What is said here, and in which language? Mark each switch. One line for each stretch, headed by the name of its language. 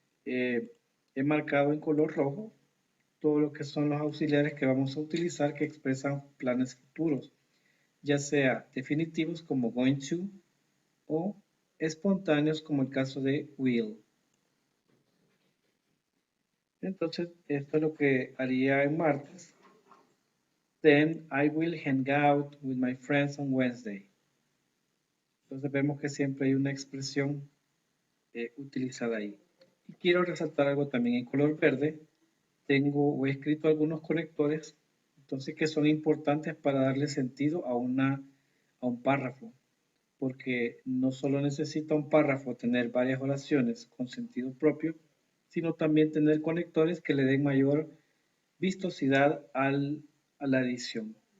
Spanish: He marcado en color rojo todo lo que son los auxiliares que vamos a utilizar que expresan planes futuros, ya sea definitivos como going to o espontáneos como el caso de will. Entonces, esto es lo que haría en martes.
English: Then I will hang out with my friends on Wednesday.
Spanish: Entonces vemos que siempre hay una expresión utilizada ahí. Y quiero resaltar algo también en color verde. Tengo o he escrito algunos conectores, entonces que son importantes para darle sentido a un párrafo, porque no solo necesita un párrafo tener varias oraciones con sentido propio, sino también tener conectores que le den mayor vistosidad a la edición.